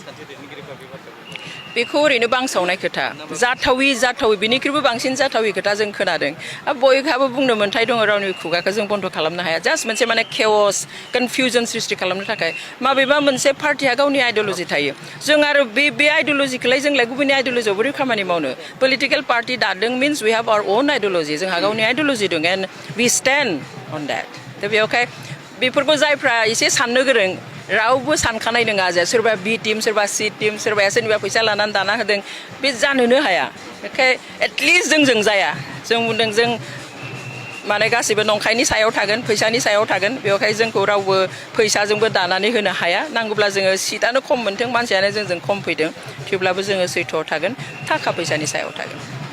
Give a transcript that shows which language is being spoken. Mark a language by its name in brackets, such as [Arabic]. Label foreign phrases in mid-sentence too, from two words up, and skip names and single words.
[Bodo] बेखौ ओरैनो बांसावनाय खोथा जाथावि बिनिख्रुइबो बांसिन जाथावि खोथा जों खोनादों बयहाबो बुंनो मोन्थाय दङ रावनि खुगाखौ जों बन्द खालामनो हाया जास्ट मोनसे माने केअस कनफिउजन सृष्टि खालामनो थाखाय माबेबा मोनसे पार्टिया गावनि आइडिअल'जि थायो जों आरो बे आइडिअल'जिखौलाय जोंलाय गुबुननि आइडिअल'जियाव बोरै खामानि मावनो [English] political party [Bodo] दादों [English] means we have our own ideology [Bodo] जोंहा गावनि आइडिअल'जि दं [English] and we stand on that [Bodo] दा बेवहाय बेफोरखौ जायफ्रा एसे साननो गोरों रावबो सानखानाय नङा जे सोरबा [English] B team [Bodo] सोरबा [English] C team [Bodo] सोरबाया सोरनिबा फैसा लानानै दाना होदों बे जानोनो हाया बेखाय एटलिस्ट जों जाया जों बुंदों जों माने गासिबो नंखायनि सायाव थागोन फैसानि सायाव थागोन बेवहाय जोंखौ रावबो फैसाजोंबो दानानै होनो हाया नांगौब्ला जोङो सीटानो खम मोनथों मानसियानो जोंजों खम फैदों थेवब्लाबो जोङो सैथोआव थागोन थाखा फैसानि सायाव थागोन